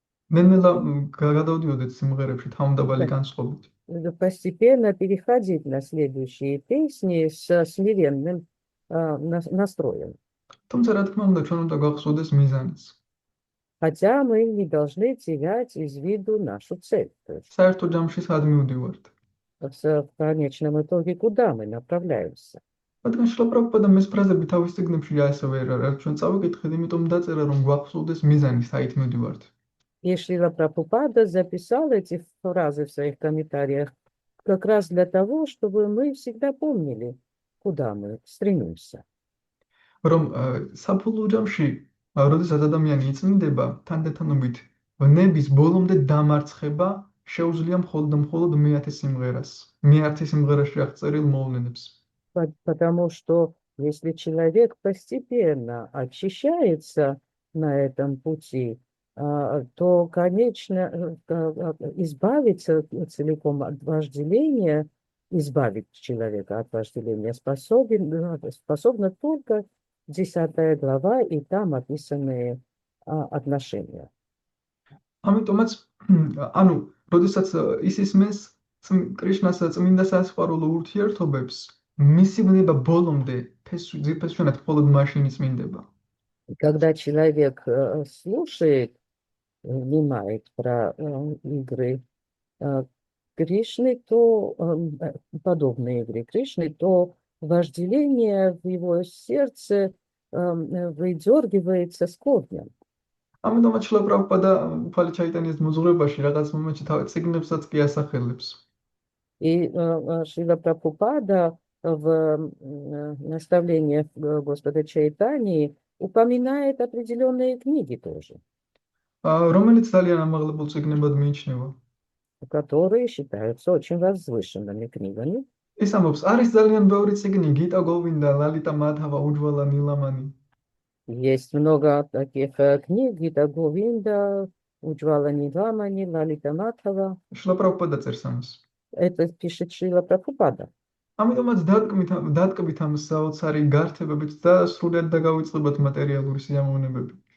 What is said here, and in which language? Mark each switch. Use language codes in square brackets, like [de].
[ka] ნელ-ნელა გადავდიოდეთ სიმღერებში თავმდაბალი განწყობით. [ru] Постепенно переходить на следующие песни с смиренным настроем. [ka] თუმცა რა თქმა უნდა, ჩვენ უნდა გავხსოვდეს მიზანიც. [ru] Хотя мы не должны терять из виду нашу цель. [ka] საერთო ჯამში სად მივდივართ? [ru] В конечном итоге куда мы направляемся? [ka] რადგან შრილა პრაბჰუპადა ეს ფრაზები თავის წიგნებში ასევე რა ჩვენ წავიკითხეთ, იმიტომ დაწერა რომ გვახსოვდეს მიზანი, საით მივდივართ. [ru] И Шрила Прабхупада записал эти фразы в своих комментариях как раз для того, чтобы мы всегда помнили, куда мы стремимся. [ka] რომ საფუძვლო ჯამში, როდესაც ადამიანი იწმინდება, თანდათანობით ნების ბოლომდე დამარცხება შეუძლია მხოლოდ და მხოლოდ მეათე სიმღერას, მეათე სიმღერაში აღწერილ მოვლენებს. [ru] Потому что если человек постепенно очищается на этом пути, то, конечно, избавиться целиком от вожделения, избавить человека от вожделения способна только 10 глава и там описанные отношения. [ka] ამიტომაც, ანუ, როდესაც ის ისმენს კრიშნას წმინდა სასიყვარულო ურთიერთობებს, მისი ბნება ბოლომდე ძირფესვიანად მხოლოდ მაშინ იწმინდება. [ru] Когда человек слушает, внимает про игры Кришны, то подобные игры Кришны, то вожделение в его сердце выдергивается с корнем. [ka] ამიტომაც შილა პრაბჰუპადა უფალი ჩაიტანიას მოძღვრებაში რაღაც მომენტში თავის წიგნებსაც კი ასახელებს. [ru] И Шрила Прабхупада в наставлениях Господа Чайтании упоминает определенные книги тоже, [ka] რომელიც ძალიან ამაღლებულ წიგნებად მიიჩნევა. [ru] которые считаются очень возвышенными книгами. [ka] ის ამბობს, არის ძალიან ბევრი წიგნი, გიტა გოვინდა, ლალიტა მადჰავა, უჯვალა ნილამანი. [ru] Есть много таких книг: Гита Говинда, Уджвала Ниламани, Лалита Матхава. [ka] შილა პრაბჰუპადა წერს ამას. [ru] Это пишет Шрила Прабхупада. [ka] ამიტომაც დატკბით ამ საოცარი გართებებით და სრულად დაგავიწყებოთ материалური სიამოვნებები.